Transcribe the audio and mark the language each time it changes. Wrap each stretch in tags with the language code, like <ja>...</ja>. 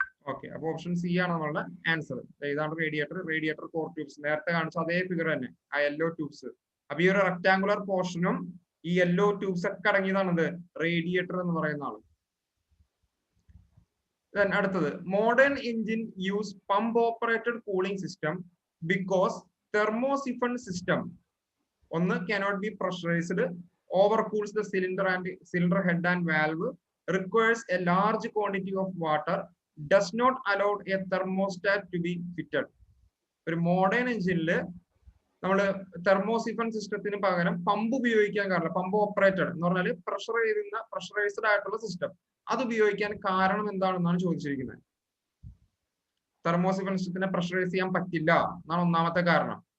<ml>Okay, അപ്പൊ option C ആണ് നമ്മളുടെ ആൻസർ. ഇതാണ് റേഡിയേറ്റർ, റേഡിയേറ്റർ കോർ ട്യൂബ്സ്, നേരത്തെ കാണിച്ച അതേ ഫിഗർ തന്നെ, ആ യെല്ലോ ട്യൂബ്സ്. അപ്പൊ ഈ ഒരു റെക്ടാങ്കുലർ പോർഷനും ഈ യെല്ലോ ട്യൂബ്സ് ഒക്കെ അടങ്ങിയതാണത് റേഡിയേറ്റർ എന്ന് പറയുന്ന ആള്.</ml> <en>അടുത്തത്, modern engine use pump operated cooling system because thermosiphon system ഒന്ന് cannot be pressurized, overcools the cylinder head and valve, requires a large quantity of water, does not allow a thermostat to be fitted.</en> <ml>ഒരു modern എഞ്ചിനില് നമ്മൾ തെർമോസിഫൺ സിസ്റ്റത്തിന് പകരം pump ഉപയോഗിക്കാൻ കാരണം, pump operated എന്ന് പറഞ്ഞാൽ pressurised ആയിട്ടുള്ള സിസ്റ്റം, അത് ഉപയോഗിക്കാൻ കാരണം എന്താണെന്നാണ് ചോദിച്ചിരിക്കുന്നത്. തെർമോസിഫൺ സിസ്റ്റത്തിനെ പ്രഷറൈസ് ചെയ്യാൻ പറ്റില്ല എന്നാണ് ഒന്നാമത്തെ കാരണം.</ml>